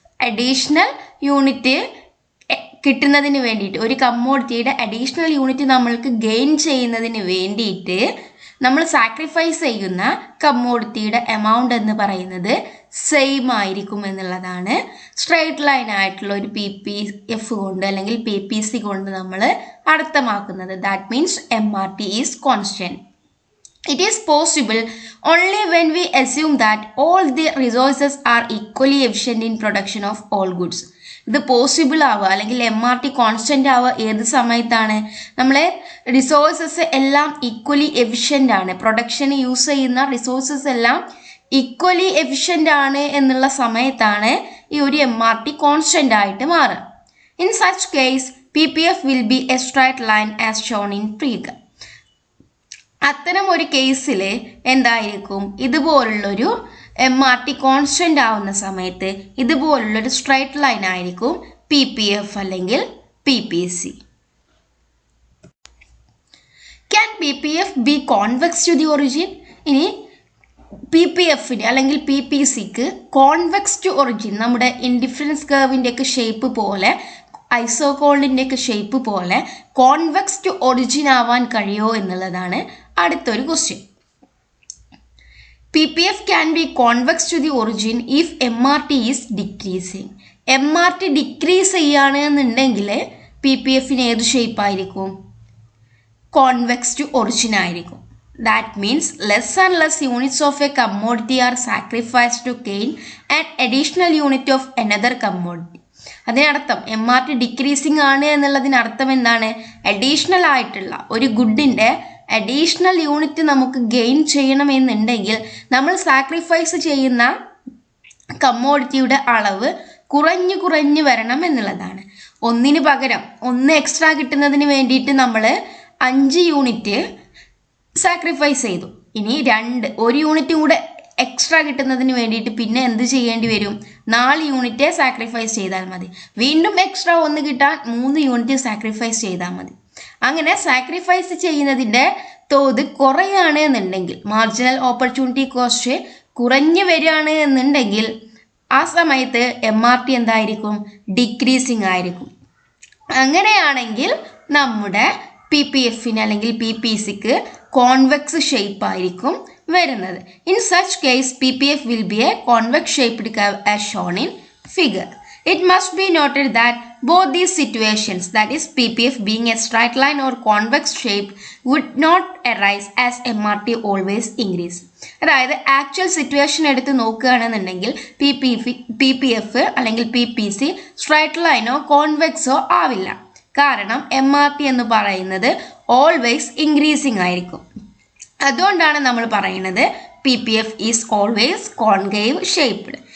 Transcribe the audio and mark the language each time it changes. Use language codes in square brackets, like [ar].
[ml] Additional unit കിട്ടുന്നതിന് വേണ്ടിയിട്ട്, ഒരു കമ്മോഡിറ്റിയുടെ അഡീഷണൽ യൂണിറ്റ് നമ്മൾക്ക് ഗെയിൻ ചെയ്യുന്നതിന് വേണ്ടിയിട്ട് നമ്മൾ സാക്രിഫൈസ് ചെയ്യുന്ന കമ്മോഡിറ്റിയുടെ എമൗണ്ട് എന്ന് പറയുന്നത് സെയിം ആയിരിക്കും എന്നുള്ളതാണ് സ്ട്രൈറ്റ് ലൈൻ ആയിട്ടുള്ള ഒരു PPF കൊണ്ട് അല്ലെങ്കിൽ PPC കൊണ്ട് നമ്മൾ അർത്ഥമാക്കുന്നത്. [en] That means MRT is constant. It is possible only when we assume that all the resources are equally efficient in production of all goods. [ml] ഇത് പോസിബിൾ ആവുക അല്ലെങ്കിൽ MRT കോൺസ്റ്റന്റ് ആവുക ഏത് സമയത്താണ്? നമ്മളെ റിസോഴ്സസ് എല്ലാം ഈക്വലി എഫിഷ്യൻ്റ് ആണ്, പ്രൊഡക്ഷന് യൂസ് ചെയ്യുന്ന റിസോഴ്സസ് എല്ലാം ഈക്വലി എഫിഷ്യൻ്റ് ആണ് എന്നുള്ള സമയത്താണ് ഈ ഒരു MRT കോൺസ്റ്റന്റ് ആയിട്ട് മാറുക. [en] In such case PPF will be a straight line as shown in figure. [ml] അത്തരം ഒരു കേസിൽ എന്തായിരിക്കും? ഇതുപോലുള്ളൊരു MRT കോൺസ്റ്റന്റ് ആവുന്ന സമയത്ത് ഇതുപോലുള്ളൊരു സ്ട്രൈറ്റ് ലൈൻ ആയിരിക്കും PPF അല്ലെങ്കിൽ PPC. [en] Can PPF be convex to the origin? [ml] ഇനി PPF-ന് അല്ലെങ്കിൽ PPC-ക്ക് കോൺവെക്സ് ടു ഒറിജിൻ, നമ്മുടെ ഇൻഡിഫറൻസ് കർവിൻ്റെ ഒക്കെ ഷേപ്പ് പോലെ, ഐസോകോളിൻ്റെ ഒക്കെ ഷേപ്പ് പോലെ കോൺവെക്സ് ടു ഒറിജിൻ ആവാൻ കഴിയുമോ എന്നുള്ളതാണ് അടുത്തൊരു question. [en] PPF can be convex to the origin if MRT is decreasing. [ml] MRT decrease ചെയ്യാണ് എന്നുണ്ടെങ്കിൽ PPF-ന് ഏത് ഷേപ്പ് ആയിരിക്കും? കോൺവെക്സ് ടു ഒറിജിൻ ആയിരിക്കും. [en] That means less and less units of a commodity are sacrificed to gain an additional unit of another commodity. [ml] അതിനർത്ഥം MRT decreasing ആണ് എന്നുള്ളതിനർത്ഥം എന്താണ്? Additional ആയിട്ടുള്ള ഒരു ഗുഡിൻ്റെ അഡീഷണൽ യൂണിറ്റ് നമുക്ക് ഗെയിൻ ചെയ്യണമെന്നുണ്ടെങ്കിൽ നമ്മൾ സാക്രിഫൈസ് ചെയ്യുന്ന കമ്മോഡിറ്റിയുടെ അളവ് കുറഞ്ഞു വരണം എന്നുള്ളതാണ്. ഒന്നിന് പകരം ഒന്ന് എക്സ്ട്രാ കിട്ടുന്നതിന് വേണ്ടിയിട്ട് നമ്മൾ 5 യൂണിറ്റ് സാക്രിഫൈസ് ചെയ്തു. ഇനി ഒരു യൂണിറ്റും കൂടെ എക്സ്ട്രാ കിട്ടുന്നതിന് വേണ്ടിയിട്ട് പിന്നെ എന്ത് ചെയ്യേണ്ടി വരും? 4 യൂണിറ്റ് സാക്രിഫൈസ് ചെയ്താൽ മതി. വീണ്ടും എക്സ്ട്രാ 1 കിട്ടാൻ 3 യൂണിറ്റ് സാക്രിഫൈസ് ചെയ്താൽ മതി. അങ്ങനെ സാക്രിഫൈസ് ചെയ്യുന്നതിൻ്റെ തോത് കുറയാണ് എന്നുണ്ടെങ്കിൽ, മാർജിനൽ ഓപ്പർച്യൂണിറ്റി കോസ്റ്റ് കുറഞ്ഞു വരികയാണ് എന്നുണ്ടെങ്കിൽ ആ സമയത്ത് MRT എന്തായിരിക്കും? ഡിക്രീസിങ് ആയിരിക്കും. അങ്ങനെയാണെങ്കിൽ നമ്മുടെ PPFന് അല്ലെങ്കിൽ PPCക്ക് കോൺവെക്സ് ഷേപ്പ് ആയിരിക്കും വരുന്നത്. [en] In such case PPF will be a convex shaped curve as shown in figure. It must be noted that both these situations, that is PPF being a straight line or convex shape, would not arise as MRT always increase. [ml] അതായത് actual situation എടുത്ത് നോക്കുകയാണെന്നുണ്ടെങ്കിൽ PPF അല്ലെങ്കിൽ PPC straight ലൈനോ കോൺവെക്സോ ആവില്ല. കാരണം MRT എന്ന് പറയുന്നത് always increasing ആയിരിക്കും. അതുകൊണ്ടാണ് നമ്മൾ പറയുന്നത് [en] PPF is always concave shaped.